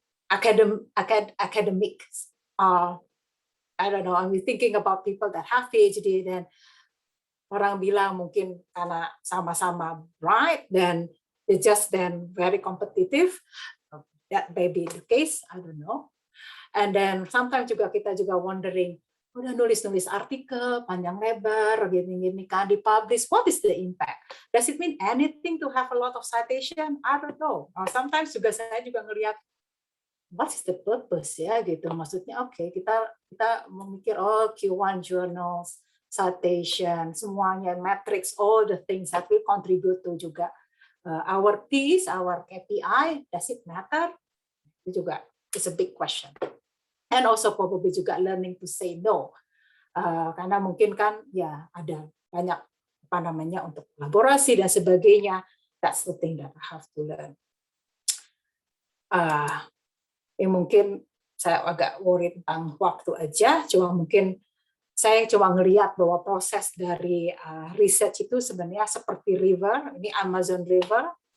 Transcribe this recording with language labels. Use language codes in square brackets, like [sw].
[en] academics are, I don't know, I'm thinking about people that have PhD, then [id] orang bilang mungkin karena sama-sama [en] bright, then they just then very competitive. That may be the case, I don't know. And then sometimes [id] kita juga [en] wondering, [id] udah nulis artikel panjang lebar gini kan dipublish, [en] what is the impact? Does it mean anything to have a lot of citation? I don't know. [id] Sometimes juga saya juga ngelihat [en] what is the purpose [id] ya gitu. Maksudnya kita memikir [en] Q1 journals, citation, [id] semuanya [en] matrix, all the things that will contribute to [id] juga [en] our piece, our KPI, does it matter? [id] Itu juga [en] is a big question. And also probably [id] juga [en] learning to say no. [id] Karena mungkin kan ya ada banyak untuk kolaborasi dan sebagainya. [en] That's the thing that I have to learn. [id] Mungkin saya agak worry tentang waktu aja, saya cuma ngelihat bahwa proses dari research itu sebenarnya seperti river, ini Amazon River.